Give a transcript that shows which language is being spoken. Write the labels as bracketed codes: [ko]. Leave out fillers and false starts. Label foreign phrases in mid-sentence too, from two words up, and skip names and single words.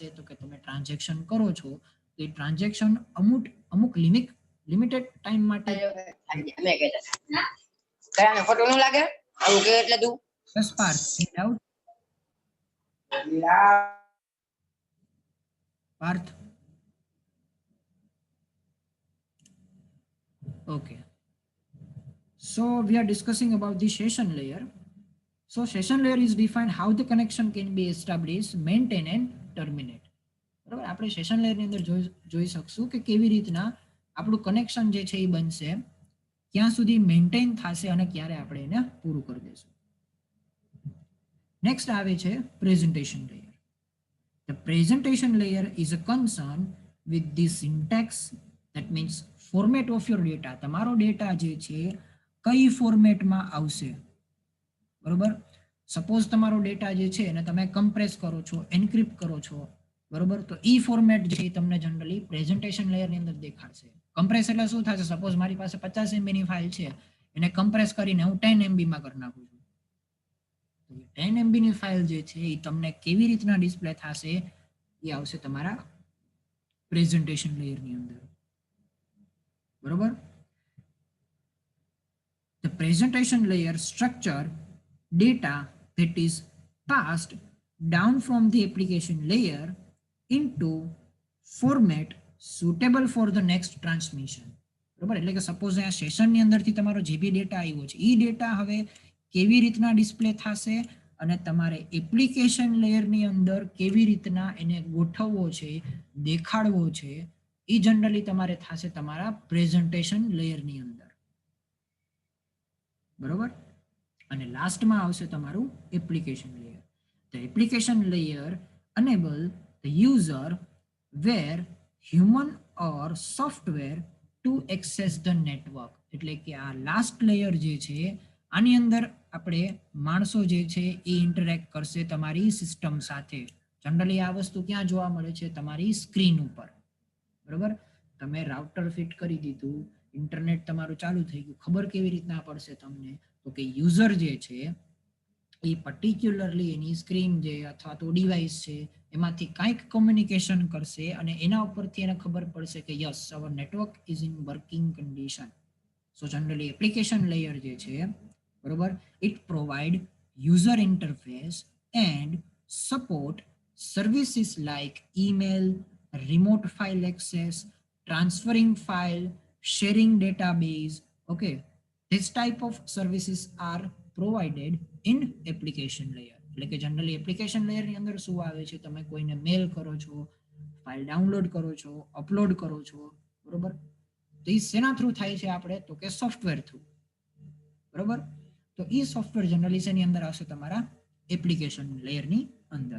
[gu] તો કે તમે ટ્રાન્ઝેક્શન કરો છો તો એ ટ્રાન્ઝેક્શન અમુક [en] limited time [gu] માટે. કયાનો ફોટો ન લાગે આવું કે એટલે તું બસ પાર્થ ડાઉટ પાર્થ [en] okay, so we are discussing about the session layer. So session layer is defined how the connection can be established, maintain and terminate. [gu] બરાબર, આપણે [en] session layer [gu] અંદર જોઈ શકશું કે કેવી રીતના આપણું કનેક્શન જે છે એ બનશે, ક્યાં સુધી મેન્ટેન થશે અને ક્યારે આપણે એને પૂરું કરી દઈશું. નેક્સ્ટ આવે છે [en] presentation layer. The presentation layer is a concern with the syntax, that means format of your data. [gu] તમારો ડેટા જે છે કઈ ફોર્મેટમાં આવશે. બરોબર, સપોઝ તમારો ડેટા જે છે એને તમે કમ્પ્રેસ કરો છો, એન્ક્રિપ્ટ કરો છો, બરોબર, તો ઈ ફોર્મેટ જે તમને જનરલી [en] presentation layer [gu] અંદર દેખાડશે. કમ્પ્રેસ એટલે શું થશે? સપોઝ મારી પાસે 50 MB ની ફાઇલ છે, એને કમ્પ્રેસ કરીને હું 10 MB માં કરી નાખું છું. 10 MB ની ફાઇલ જે છે એ તમને કેવી રીતના ડિસ્પ્લે થશે એ આવશે તમારા [en] presentation layer [gu] અંદર. બરોબર, [en] the presentation layer structure data that is passed down from the application layer into format suitable for the next transmission. [gu] બરોબર, એટલે કે સપોઝ આ સેશનની અંદરથી તમારો જે બી ડેટા આવ્યો છે એ ડેટા હવે કેવી રીતના ડિસ્પ્લે થશે અને તમારે [en] application layer [gu] અંદર કેવી રીતના એને ગોઠવવો છે, દેખાડવો છે, એ જનરલી તમારે થશે તમારા [en] presentation layer [gu] અંદર. બરોબર, અને લાસ્ટમાં આવશે તમારું [en] application layer. The application layer enable the user where human or software to access the network. [gu] એટલે કે આ લાસ્ટ લેયર જે છે આની અંદર આપણે માણસો જે છે એ ઇન્ટરેક્ટ કરશે તમારી સિસ્ટમ સાથે. જનરલી આ વસ્તુ ક્યાં જોવા મળે છે? તમારી સ્ક્રીન ઉપર. બરોબર, તમે રાઉટર ફિટ કરી દીધું, ઇન્ટરનેટ તમારું ચાલુ થઈ ગયું, ખબર કેવી રીતના પડશે તમને? તો કે યુઝર જે છે એ પર્ટિક્યુલરલી એની સ્ક્રીન જે અથવા તો ડિવાઇસ છે એમાંથી કંઈક કોમ્યુનિકેશન કરશે અને એના ઉપરથી એને ખબર પડશે કે [en] yes our network is in working condition. so generally application layer [gu] જે છે, બરોબર, [en] it provide user interface and support services like email, remote file access, transferring file, sharing database. Okay, this type of services are provided in application layer. [gu] એટલે કે જનરલી [en] application layer [gu] ની અંદર શું આવે છે? તમે કોઈને મેલ કરો છો, ફાઇલ ડાઉનલોડ કરો છો, અપલોડ કરો છો, બરોબર, તો એ શેના થ્રુ થાય છે આપણે? તો કે [en] software through. [gu] બરોબર, તો એ સોફ્ટવેર જનરલી શેની અંદર આવશે? તમારા [en] application layer [gu] અંદર.